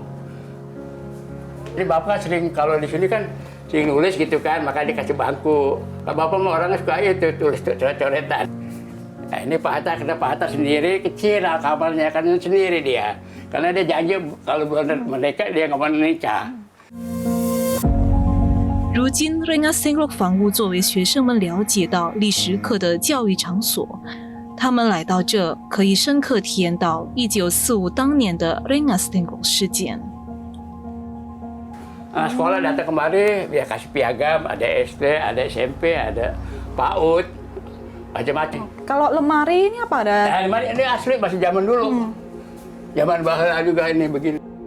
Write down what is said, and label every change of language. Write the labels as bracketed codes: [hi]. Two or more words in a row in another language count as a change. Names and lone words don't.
[id] Ini Bapak sering kalau di sini kan sering nulis gitu kan, maka dikasih bangku. Kalau Bapak mah orangnya suka itu tulis coret-coretan. Nah, ini Pak Hatta, karena Pak Hatta sendiri kecil kamarnya kan sendiri dia. Karena dia janji kalau benar mereka dia nggak mau nikah. [zh] 如今 Rengas Dengklok 房屋作为学生们了解到历史课的教育场所，他们来到这可以深刻体验到1945当年的 Rengas Dengklok 事件。 [id] Sekolah datang kemari, dia kasih piagam, ada SD, ada SMP, ada PAUD, macam-macam. Kalau lemari ini apa ada? Nah, lemari ini asli masih zaman dulu. Zaman bahla juga ini begini.